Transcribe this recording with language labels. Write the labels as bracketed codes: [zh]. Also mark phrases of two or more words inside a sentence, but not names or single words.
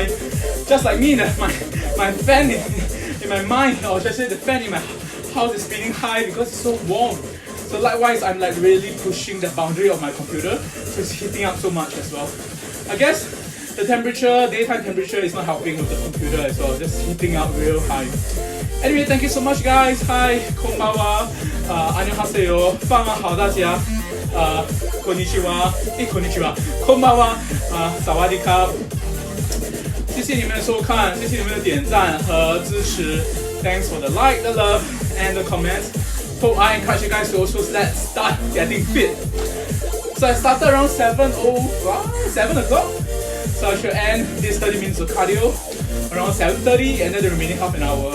[en] Just like me, my fan in my mind, or just say the fan in my house is spinning high because it's so warm. So likewise, I'm like really pushing the boundary of my computer, so it's heating up so much as well. I guess the temperature, daytime temperature is not helping with the computer as well, just heating up real high. Anyway, thank you so much guys. Hi, [zh] konbawa, annyeonghaseyo, 饭好大家。 [ja] こんにちは，こんにちは，こんばんは， [th] 萨瓦迪卡。 [zh] 谢谢你们的收看，谢谢你们的点赞和支持。 [en] Thanks for the like, the love, and the comments. hope I encourage you guys to also start getting fit. So I started around 7 o'clock. So I should end this 30 minutes of cardio around 7:30, and then the remaining half an hour.